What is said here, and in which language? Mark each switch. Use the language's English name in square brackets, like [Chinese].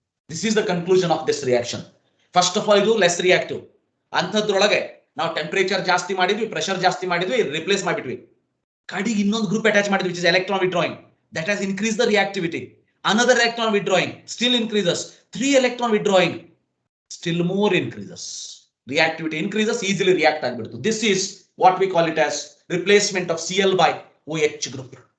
[English] This is the conclusion of this reaction. First of all, ಇದು less reactive. [Kannada] ಅಂಥದ್ರೊಳಗೆ ನಾವು temperature ಜಾಸ್ತಿ ಮಾಡಿದ್ವಿ, pressure ಜಾಸ್ತಿ ಮಾಡಿದ್ವಿ, ರಿಪ್ಲೇಸ್ ಮಾಡಿಬಿಟ್ವಿ. ಕಡೆಗೆ ಇನ್ನೊಂದು ಗ್ರೂಪ್ ಅಟ್ಯಾಚ್ ಮಾಡಿದ್ವಿ, [English] which is electron withdrawing. That has increased the reactivity. Another electron withdrawing still increases. 3 electron withdrawing still more increases. Reactivity increases, easily react agbiಡ್ತು. This is what we call it as replacement of Cl by OH group.